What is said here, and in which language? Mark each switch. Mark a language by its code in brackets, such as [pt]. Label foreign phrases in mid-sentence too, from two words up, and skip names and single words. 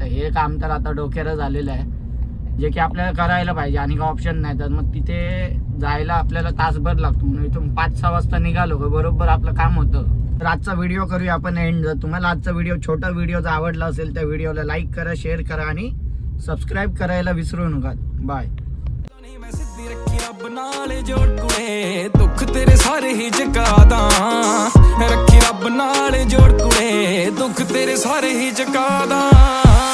[mr] हे काम तर आता डोक्याला झालेलं आहे, जे की आपल्याला करायला पाहिजे आणि काही ऑप्शन नाही. तर मग तिथे जायला आपल्याला तासभर लागतो. म्हणून इथून 5-6 वाजता निघालो बरोबर आपलं काम होतं. तर आजचा व्हिडिओ करूया आपण एंड. जर तुम्हाला आजचा व्हिडिओ छोटा व्हिडिओ जर आवडला असेल तर व्हिडिओला लाईक करा, शेअर करा आणि सबस्क्राईब करायला विसरू नका. बाय. [pa] ਰੱਬ ਨਾਲ ਜੋੜ ਕੁੜੇ ਦੁੱਖ ਤੇਰੇ ਸਾਰੇ ਹੀ ਜਗਾਦਾ, ਰੱਖੀ ਰੱਬ ਨਾਲ ਜੋੜ ਕੁੜੇ ਦੁੱਖ ਤੇਰੇ ਸਾਰੇ ਹੀ ਜਗਾਦਾ.